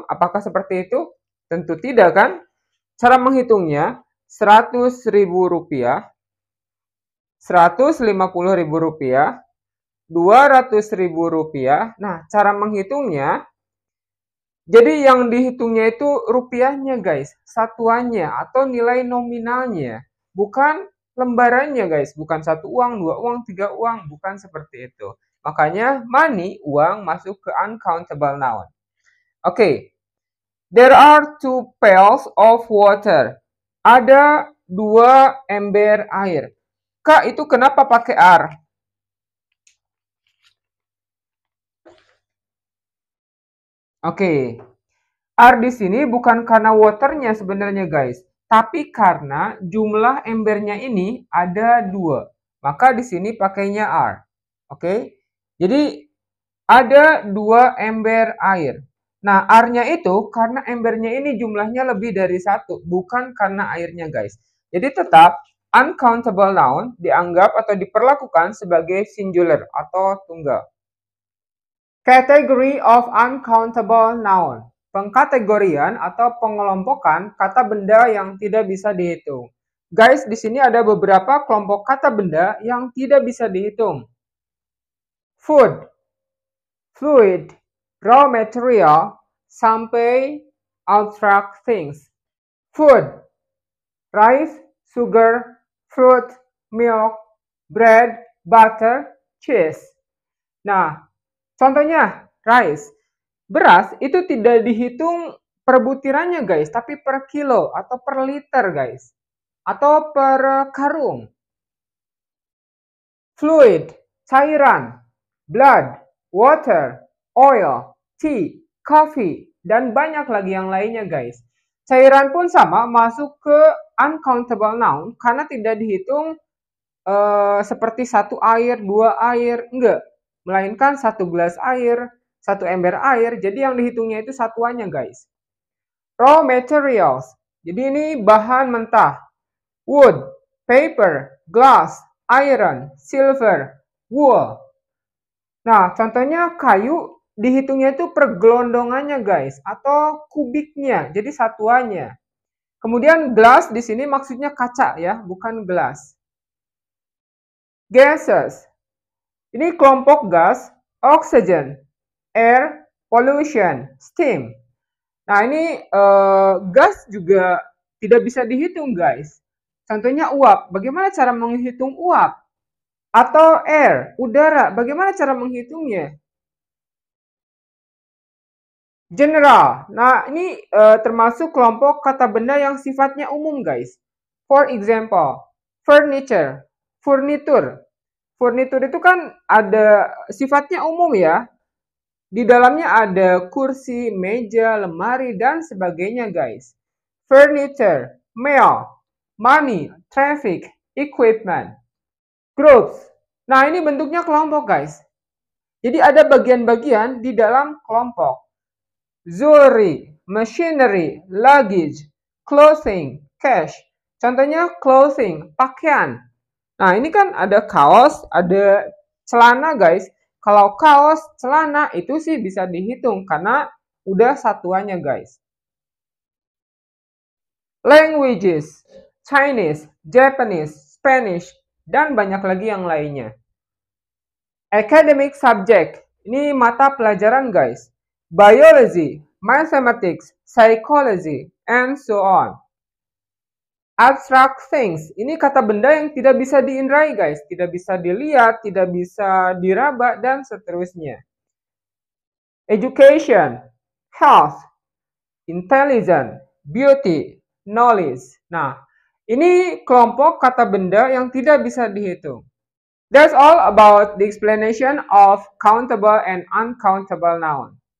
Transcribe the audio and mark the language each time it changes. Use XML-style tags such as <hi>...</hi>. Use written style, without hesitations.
<id>Apakah seperti itu? Tentu tidak, kan? Cara menghitungnya, 100.000 rupiah, 150.000 rupiah, 200.000 rupiah. Nah, cara menghitungnya Jadi yang dihitungnya itu rupiahnya guys, satuannya atau nilai nominalnya, bukan lembarannya guys, bukan satu uang, dua uang, tiga uang, bukan seperti itu. Makanya money, uang masuk ke uncountable noun.</id> <en>Oke, there are two pails of water.</en> <id>Ada dua ember air. Kak, itu kenapa pakai R? Oke, R di sini bukan karena waternya sebenarnya guys, tapi karena jumlah embernya ini ada dua. Maka di sini pakainya R. Oke, jadi ada dua ember air. Nah, R-nya itu karena embernya ini jumlahnya lebih dari satu, bukan karena airnya guys. Jadi tetap uncountable noun dianggap atau diperlakukan sebagai singular atau tunggal.</id> <en>Category of uncountable noun.</en> <id>Pengkategorian atau pengelompokan kata benda yang tidak bisa dihitung. Guys, di sini ada beberapa kelompok kata benda yang tidak bisa dihitung.</id> <en>Food, fluid, raw material, sampai abstract things. Food, rice, sugar, fruit, milk, bread, butter, cheese.</en> <id>Nah, contohnya, rice. Beras itu tidak dihitung per butirannya guys, tapi per kilo atau per liter guys. Atau per karung.</id> <en>Fluid,</en> <id>cairan.</id> <en>Blood, water, oil, tea, coffee,</en> <id>dan banyak lagi yang lainnya</id> <en>guys.</en> <id>Cairan pun sama masuk ke uncountable noun karena tidak dihitung seperti satu air, dua air, enggak. Melainkan satu gelas air, satu ember air, jadi yang dihitungnya itu satuannya guys. Raw materials, jadi ini bahan mentah.</id> <en>Wood, paper, glass, iron, silver, wool.</en> <id>Nah, contohnya kayu dihitungnya itu per gelondongannya guys, atau kubiknya, jadi satuannya. Kemudian glass di sini maksudnya kaca ya, bukan gelas.</id> <en>Gases,</en> <id>ini kelompok gas,</id> <en>oxygen, air, pollution, steam.</en> <id>Nah, ini gas juga tidak bisa dihitung, guys. Contohnya uap. Bagaimana cara menghitung uap? Atau air, udara. Bagaimana cara menghitungnya? General. Nah, ini termasuk kelompok kata benda yang sifatnya umum, guys.</id> <en>For example, furniture, furnitur.</en> <id>Furnitur itu kan ada sifatnya umum ya. Di dalamnya ada kursi, meja, lemari, dan sebagainya guys.</id> <en>Furniture, mail, money, traffic, equipment, groups.</en> <id>Nah ini bentuknya kelompok guys. Jadi ada bagian-bagian di dalam kelompok.</id> <en>Jewelry, machinery, luggage, clothing, cash.</en> <id>Contohnya clothing, pakaian. Nah, ini kan ada kaos, ada celana, guys. Kalau kaos, celana itu sih bisa dihitung karena udah satuannya, guys.</id> <en>Languages, Chinese, Japanese, Spanish,</en> <id>dan banyak lagi yang lainnya. Academic subject, ini mata pelajaran, guys.</id> <en>Biology, mathematics, psychology, and so on.</en> <id>Abstract things, ini kata benda yang tidak bisa diindrai guys, tidak bisa dilihat, tidak bisa diraba, dan seterusnya.</id> <en>Education, health, intelligence, beauty, knowledge.</en> <id>Nah, ini kelompok kata benda yang tidak bisa dihitung.</id> <en>That's all about the explanation of countable and uncountable noun.</en>